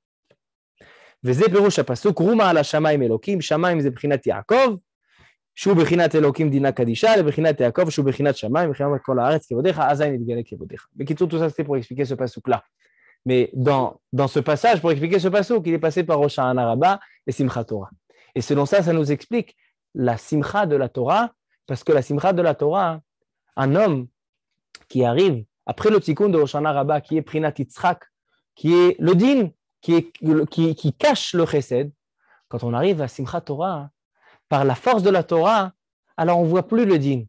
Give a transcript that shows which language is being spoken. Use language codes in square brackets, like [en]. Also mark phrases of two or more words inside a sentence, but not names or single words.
[he] וזה פירוש הפסוק, רומה על השמיים אלוקים, שמיים זה בחינת יעקב, שהוא בחינת אלוקים דינה קדישה, לבחינת יעקב, שהוא בחינת שמיים, בחינת כל הארץ כבודיך, אזי נתגלה כבודיך. בקיצור, [fr] tout ça c'était pour expliquer ce pasuk-là. Mais dans ce passage, pour expliquer ce pasuk, il est passé par Rosh Hashanah Rabbah et Simchat Torah. Et selon ça, ça nous explique la Simcha de la Torah, parce que la Simcha de la Torah, un homme qui arrive après le tikkun de Rosh Hashanah Rabbah, qui est [he] בחינת יצחק, [fr] qui est le din, qui cache le chesed, quand on arrive à Simchat Torah, par la force de la Torah, alors on ne voit plus le din.